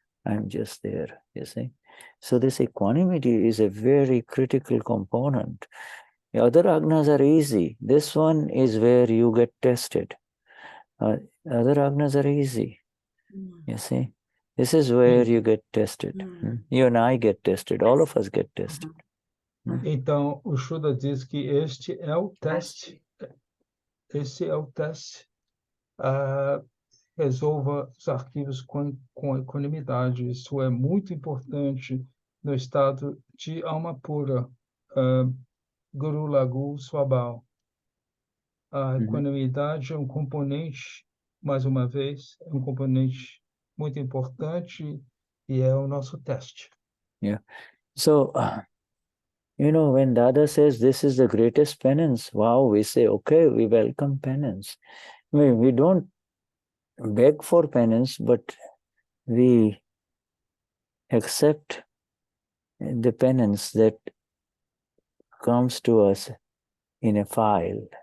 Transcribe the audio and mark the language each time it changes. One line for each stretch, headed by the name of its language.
English: I'm just there, you see. So this equanimity is a very critical component. The other agnas are easy. This one is where you get tested. Other agnas are easy, you see. This is where you get tested. You and I get tested. All of us get tested.
Portuguese: Então, o Shuddha diz que este é o teste. Esse é o teste. Resolva os arquivos com equanimidade. Isso é muito importante no estado de alma pura. Guru Lagu Swabhav. A equanimidade é um componente, mais uma vez, é um componente muito importante e é o nosso teste.
English: Yeah. So, you know, when Dada says this is the greatest penance, wow, we say, okay, we welcome penance. I mean, we don't beg for penance, but we accept the penance that comes to us in a file.